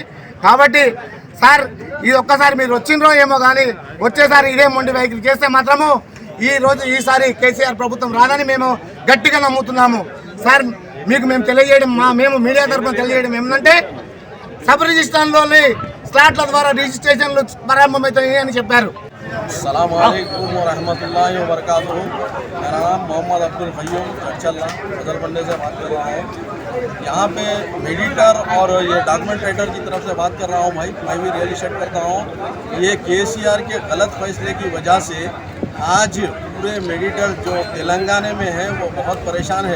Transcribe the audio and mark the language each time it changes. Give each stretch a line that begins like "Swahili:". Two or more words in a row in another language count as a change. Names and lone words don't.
Telugu: కాబట్టి సార్ ఇది ఒక్కసారి మీరు వచ్చిండ్రో ఏమో కానీ వచ్చేసారి ఇదే మొండి వైఖరి చేస్తే మాత్రము ఈసారి కేసీఆర్ ప్రభుత్వం రాదని మేము గట్టిగా నమ్ముతున్నాము. సార్ మీకు మేము తెలియజేయడం మేము మీడియా తరఫున తెలియజేయడం ఏమంటే సబ్ రిజిస్ట్రాన్లోని స్లాట్ల ద్వారా రిజిస్ట్రేషన్లు ప్రారంభమవుతాయి అని చెప్పారు.
Arabic: السلام عليكم ورحمة الله وبركاته.
Hindi: मेरा नाम मोहम्मद अब्दुल क़य्यूम चर्चल्ला बदलबंडे से बात कर रहा हूँ। यहाँ पे मेडिटर और ये
English: document writer
Hindi: की तरफ से बात कर रहा हूँ। भाई मैं भी
English: real estate
Hindi: करता हूँ। ये केसीआर के गलत फैसले की वजह से आज पूरे मेडिटर जो तेलंगाना में है वो बहुत परेशान है।